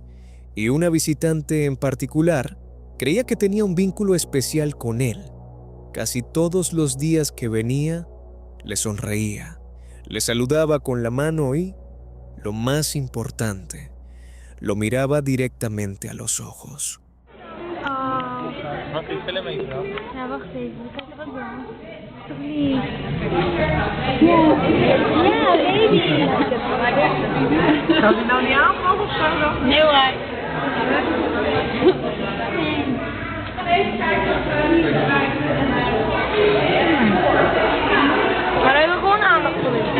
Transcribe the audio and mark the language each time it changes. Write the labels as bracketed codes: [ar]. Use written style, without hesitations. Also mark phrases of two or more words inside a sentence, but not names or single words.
[es] Y una visitante en particular creía que tenía un vínculo especial con él. Casi todos los días que venía, le sonreía, le saludaba con la mano y, lo más importante, lo miraba directamente a los ojos. [nl] Ja, wacht even. Ik ga er wat doen. Alsjeblieft. Ja, baby. Kan die nou niet aanvallen of zo? Nee hoor. Maar we hebben gewoon aandacht voor hem.